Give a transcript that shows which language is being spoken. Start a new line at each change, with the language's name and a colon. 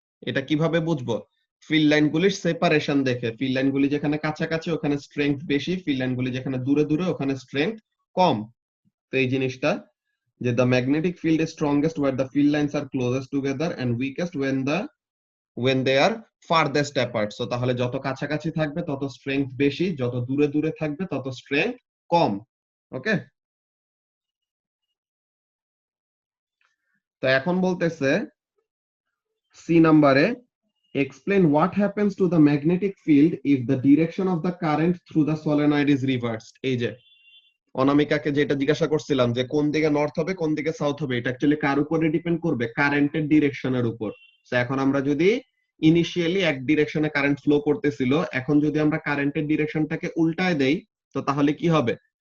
Bangla: এটা কিভাবে বুঝবো, ফিল্ড লাইনগুলির সেপারেশন দেখে, ফিল্ড লাইনগুলি যেখানে কাছাকাছি ওখানে স্ট্রেংথ বেশি, ফিল্ড লাইনগুলি যেখানে দূরে দূরে ওখানে স্ট্রেংথ কম। তো এই জিনিসটা, যে
English: The magnetic field is strongest where the field lines are closest together and weakest when the when they are farthest apart.
Bangla: So তাহলে যত কাছাকাছি থাকবে তত স্ট্রেংথ বেশি, যত দূরে দূরে থাকবে তত স্ট্রেংথ কম। ওকে, তো এখন বলতেছে সি নাম্বারে,
English: explain what happens to the magnetic field if the direction of the current through the solenoid is reversed.
Bangla: এই যে অনামিকাকে যেটা জিজ্ঞাসা করছিলাম যে কোন দিকে নর্থ হবে কোন দিকে সাউথ হবে, এটা অ্যাকচুয়ালি কার উপরে ডিপেন্ড করবে? কারেন্টের ডিরেকশনের উপর। তো এখন আমরা যদি ইনিশিয়ালি এক ডিরেকশনে কারেন্ট ফ্লো করতেছিল, এখন যদি আমরা কারেন্টের ডিরেকশনটাকে উল্টায় দেই, তো তাহলে কি হবে?